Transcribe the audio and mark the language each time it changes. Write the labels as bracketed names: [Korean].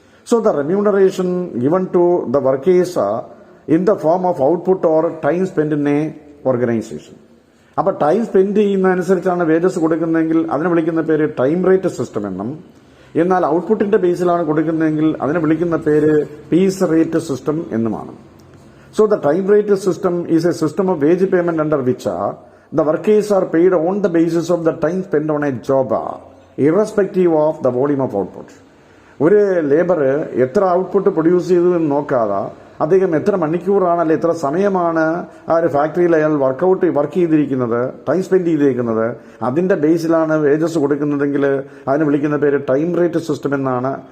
[English] So the remuneration given to the workers in the form of output or time spend in a organization. [Malayalam] അപ്പൊ time spend ചെയ്യുന്നതനുസരിച്ചാണ് wages കൊടുക്കുന്നതെങ്കിൽ അതിനെ വിളിക്കുന്ന പേര് time rate system എന്നും, എന്നാൽ ഔട്ട്പുട്ടിന്റെ ബേസിലാണ് കൊടുക്കുന്നതെങ്കിൽ അതിനെ വിളിക്കുന്ന പേര് പീസ് റേറ്റ് സിസ്റ്റം എന്നുമാണ്. [English] So the time rate system is a system of wage payment under which the workers are paid on the basis of the time spent on a job, irrespective of the volume of output. [Malayalam] ഒരു labour എത്ര output produce ചെയ്തു എന്ന് നോക്കാതെ അദ്ദേഹം എത്ര മണിക്കൂറാണ് അല്ലെ എത്ര സമയമാണ് ആ ഒരു ഫാക്ടറിയിൽ അയാൾ വർക്ക് ചെയ്തിരിക്കുന്നത്, ടൈം സ്പെൻഡ് ചെയ്തിരിക്കുന്നത്, അതിന്റെ ബേസിലാണ് വേജസ് കൊടുക്കുന്നതെങ്കിൽ അതിന് വിളിക്കുന്ന പേര് ടൈം റേറ്റ് സിസ്റ്റം എന്നാണ്.